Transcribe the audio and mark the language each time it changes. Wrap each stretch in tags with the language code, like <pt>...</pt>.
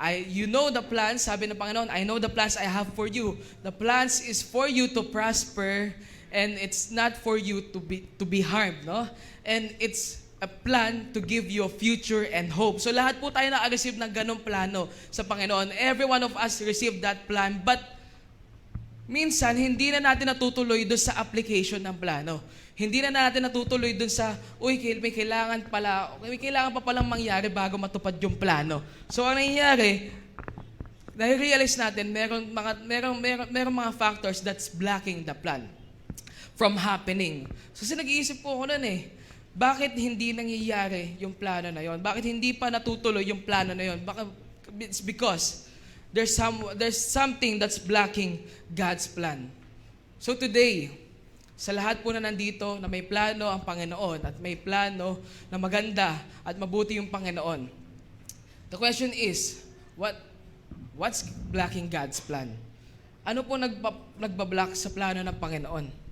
<en>You know the plans,</en> <tl>sabi ng Panginoon,</tl> <en>I know the plans I have for you. The plans is for you to prosper and it's not for you to be harmed, no? And it's a plan to give you a future and hope.</en> <tl>So lahat po tayo na-receive ng ganong plano sa Panginoon.</tl> <en>Every one of us received that plan,</en> <tl>but minsan hindi na natin natutuloy doon sa application ng plano. Hindi na natin natutuloy dun sa, may kailangan pa palang mangyari bago matupad yung plano. So, ang nangyayari, na-realize natin, merong mga</tl> <en>factors that's blocking the plan from happening.</en> <tl>So, nag-iisip po ako nun bakit hindi nangyayari yung plano na yon? Bakit hindi pa natutuloy yung plano na yon?</tl> <en>It's because there's something that's blocking God's plan.</en> <tl>So today, sa lahat po na nandito na may plano ang Panginoon at may plano na maganda at mabuti yung Panginoon.</tl> <en>The question is, what's blocking God's plan?</en> <tl>Ano po nagbablock sa plano ng Panginoon?</tl>